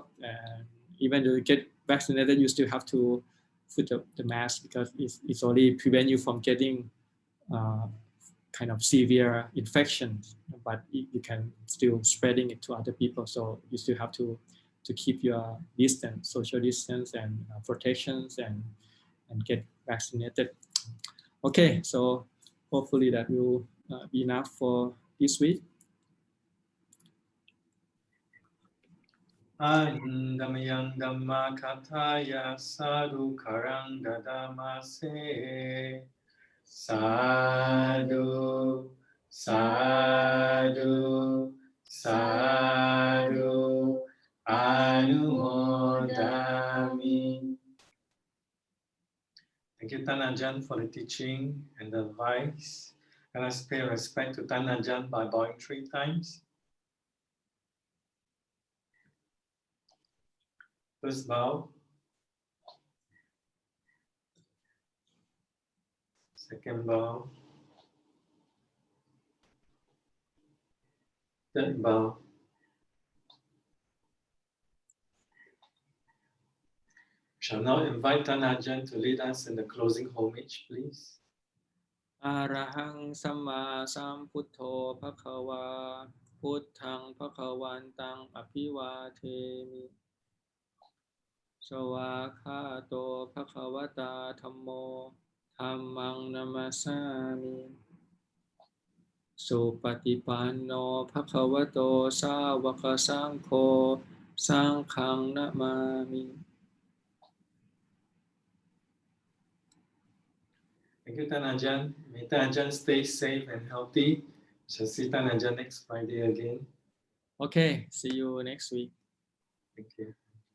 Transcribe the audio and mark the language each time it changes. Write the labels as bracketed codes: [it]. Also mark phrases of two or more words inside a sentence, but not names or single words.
[en] And even though you get vaccinated, you still have to put the mask, because it's only prevent you from getting kind of severe infections, but you can still spreading it to other people. So you still have to keep your distance, social distance, and protections, and get vaccinated. Okay, so hopefully that will be enough for this week. [pi] Andamayang Dhamma Kathaya Sadhu Karang Dadamase. Sadhu, sadhu, sadhu, anumodami. [en] Thank you, Tan Ajahn, for the teaching and the advice. And let's pay respect to Tan Ajahn by bowing 3 times. First bow. Second bow. Third bow. Shall now invite Tan Ajahn to lead us in the closing homage, please. [pi] Arahang Samma Sambuddho Bhagava Buddhang Bhagavantang Abhivademi Sawakhato Bhagavata Dhammo Dhammang Namasami Supatipanno Bhagavato Sāvaka Saṅkho Saṅkhang Namami. [en] Thank you, Tan Ajahn. May Tan Ajahn stay safe and healthy. Shall see Tan Ajahn next Friday again. Okay, see you next week. Thank you.